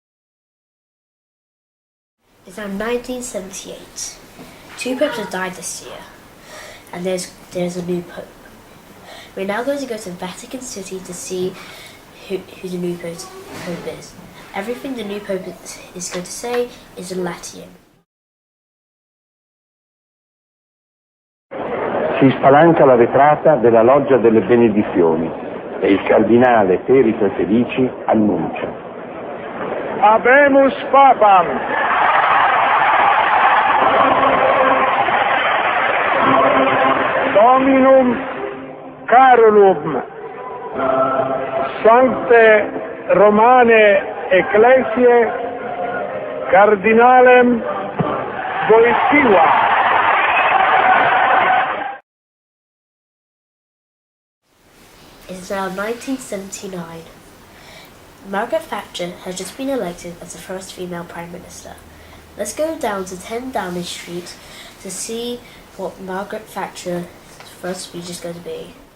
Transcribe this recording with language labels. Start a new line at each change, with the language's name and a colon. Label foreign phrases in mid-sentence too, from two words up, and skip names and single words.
English: It's now 1978. 2 popes have died this year, and there's a new pope. We're now going to go to Vatican City to see who the new pope is. Everything the new pope is going to say is in Latin.
Italian: Si spalanca la vetrata della loggia delle benedizioni e il cardinale Perito e Felici annuncia:
Latin: Habemus Papam! Dominum Carolum, Sancte Romane Ecclesiae, Cardinalem Wojtyła.
English: It is now 1979. Margaret Thatcher has just been elected as the first female Prime Minister. Let's go down to 10 Downing Street to see what Margaret Thatcher's first speech is going to be.